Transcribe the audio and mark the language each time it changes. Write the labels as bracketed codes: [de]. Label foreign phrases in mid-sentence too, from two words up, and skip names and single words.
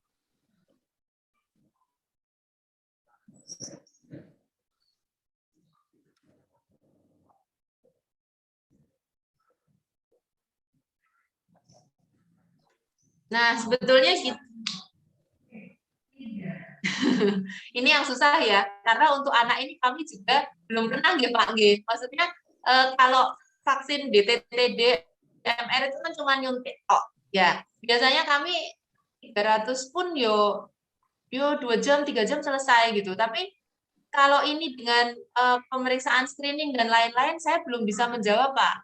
[id] Nah, sebetulnya gitu. Ini yang susah ya, karena untuk anak ini kami juga belum pernah nggih Pak nggih. Maksudnya kalau vaksin DTT, DMR itu kan cuma nyuntik kok. Ya, biasanya kami 300 [jv] pun yo [id] 2 jam, 3 jam selesai gitu. Tapi kalau ini dengan pemeriksaan screening dan lain-lain, saya belum bisa menjawab Pak.